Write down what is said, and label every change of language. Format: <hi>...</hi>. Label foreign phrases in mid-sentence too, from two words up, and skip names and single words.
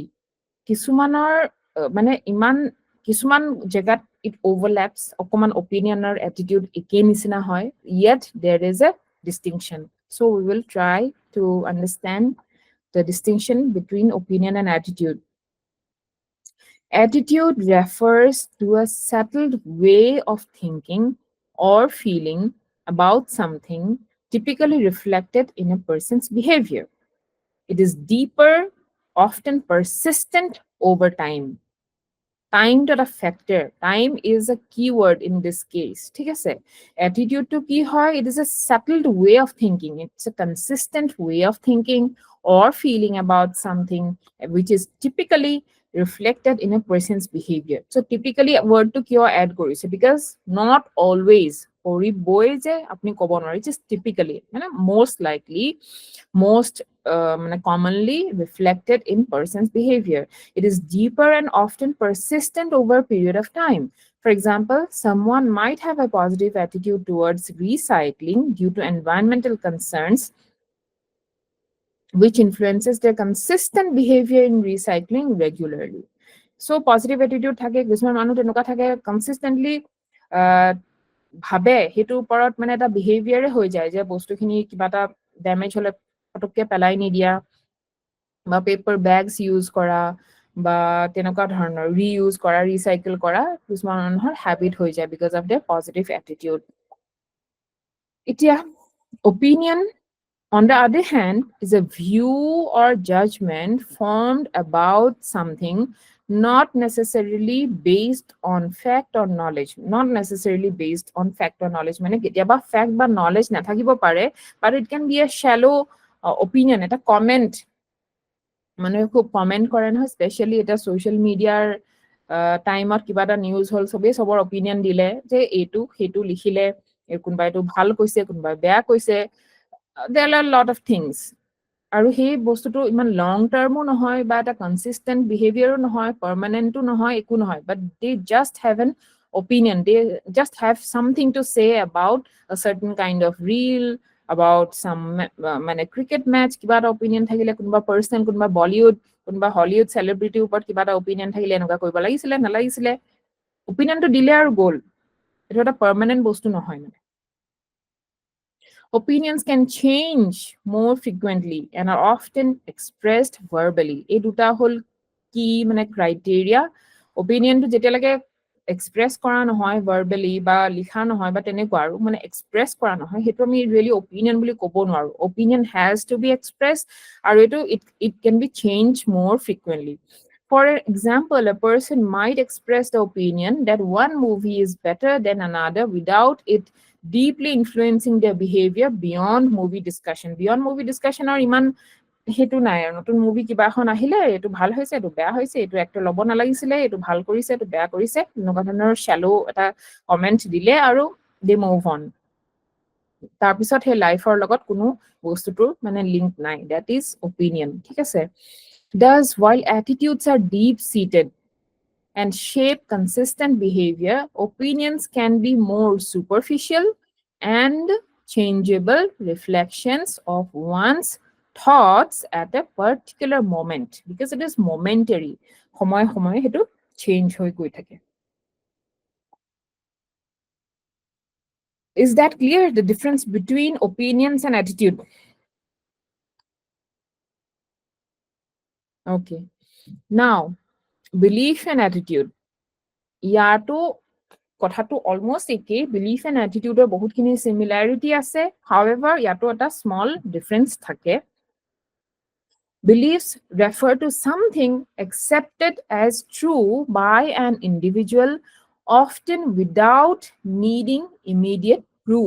<as>কিছুমানৰ মানে ইমান কিছুমান জেগাত</as> <en>it overlaps,</en> <as>অকণমান অপিনিয়ন আৰু এটিটিউড একেই নিচিনা হয়,</as> <en>yet there is a distinction. So we will try to understand the distinction between opinion and attitude. Attitude refers to a settled way of thinking or feeling about something, typically reflected in a person's behavior. It is deeper, often persistent over time. Time to a factor. Time is a keyword in this case.</en> <as>ঠিক আছে? Attitude to কি হয়?</as> <en>It is a settled way of thinking. It's a consistent way of thinking or feeling about something, which is typically reflected in a person's behavior. So typically word</en> <as>to কিয় add কৰিছে?</as> <en>Because not always</en> <as>কৰিবই যে আপুনি ক'ব নোৱাৰে,</as> <en>just typically, মানে most likely, most commonly reflected in person's behavior. It is deeper and often persistent over a period of time. For example, someone might have a positive attitude towards recycling due to environmental concerns, which influences their consistent behavior in recycling regularly. So positive attitude</en> <as>থাকে, কিছুমান মানুহ তেনেকুৱা থাকে, consistently ভাবে সেইটোৰ ওপৰত মানে এটা বিহেভিয়াৰে হৈ যায় যে বস্তুখিনি কিবা এটা ডেমেজ হ'লে পটককৈ পেলাই নিদিয়া, বা</as> <en>paper bags use</en> <as>কৰা, বা তেনেকুৱা ধৰণৰ ৰিইউজ কৰা, ৰিচাইকেল কৰা, কিছুমান মানুহৰ হেবিট হৈ যায়</as> <en>because of the positive attitude. এতিয়া অপিনিয়ন, on the other hand, is a view or judgment formed about something, not necessarily based on fact or knowledge. Not necessarily based on fact or knowledge.</en> <as>মানে কেতিয়াবা fact বা knowledge নাথাকিব পাৰে,</as> <en>but it can be a shallow opinion,</en> <as>এটা comment। মানুহে খুব কমেণ্ট কৰে নহয়, স্পেচিয়েলি এতিয়া</as> <en>social mediaৰ timeত</en> <as>কিবা এটা নিউজ হ'ল, চবেই চবৰ অপিনিয়ন দিলে যে এইটো সেইটো লিখিলে, কোনোবাই এইটো ভাল কৈছে, কোনোবাই বেয়া কৈছে,</as> <en>there are lot of things.</en> <as>আৰু সেই বস্তুটো ইমান</as> <en>long termো</en> <as>নহয় বা এটা</as> <en>consistent behaviorো</en> <as>নহয়, পাৰ্মানেণ্টো নহয়, একো নহয়,</as> <en>but they just have an opinion. They just have something to say about a certain kind of reel, about some</en> <as>মানে</as> <en>cricket match,</en> <as>কিবা এটা অপিনিয়ন থাকিলে, কোনোবা পাৰ্চন, কোনোবা বলিউড, কোনোবা হলিউড চেলিব্ৰিটিৰ ওপৰত কিবা এটা অপিনিয়ন থাকিলে, এনেকুৱা কৰিব লাগিছিলে, নালাগিছিলে, অপিনিয়নটো দিলে আৰু গ'ল। এইটো এটা পাৰ্মানেণ্ট বস্তু নহয় মানে।</as> <en>Opinions can change more frequently and are often expressed verbally.</en> <as>এই দুটা হ'ল কি মানে ক্ৰাইটেৰিয়া। অপিনিয়নটো যেতিয়ালৈকে এক্সপ্ৰেছ কৰা নহয় ভাৰ্বেলি বা লিখা নহয় বা তেনেকুৱা আৰু মানে এক্সপ্ৰেছ কৰা নহয়, সেইটো আমি</as> <en>really opinion</en> <as>বুলি ক'ব নোৱাৰোঁ।</as> <en>opinion has to be express,</en> <as>আৰু এইটো</as> <en>it can be change more frequently. For example, a person might express the opinion that one movie is better than another without it deeply influencing their behavior beyond movie discussion. Beyond movie discussion or</en> <as>ইমান সেইটো নাই আৰু, নতুন মুভি কিবা এখন আহিলে, এইটো ভাল হৈছে, এইটো বেয়া হৈছে, এইটো এক্টৰ ল'ব নালাগিছিলে, এইটো ভাল কৰিছে, এইটো বেয়া কৰিছে, এনেকুৱা ধৰণৰ শ্যালো এটা কমেণ্ট দিলে আৰু</as> <en>they move on.</en> <as>তাৰপিছত সেই লাইফৰ লগত কোনো বস্তুটোৰ মানে লিংক নাই।</as> <en>That is opinion.</en> <as>ঠিক আছে?</as> <en>Thus, while attitudes are deep-seated and shape consistent behavior, opinions can be more superficial and changeable reflections of one's thoughts at a particular moment, because it is momentary.</en> <as>সময় সময় হেতু change হৈ গৈ থাকে.</as> <en>Is that clear, the difference between opinions and attitude? Okay. Now, belief and attitude.</en> <as>ইয়াতো কথাটো অলমোস্ট একেই,</as> <en>belief and attitudeৰ</en> <as>বহুতখিনি চিমিলাৰিটি আছে, হাউএভাৰ ইয়াতো এটা</as> <en>small difference</en> <as>থাকে.</as> <en>Beliefs refer to something accepted as true by an individual, often without needing immediate proof.</en>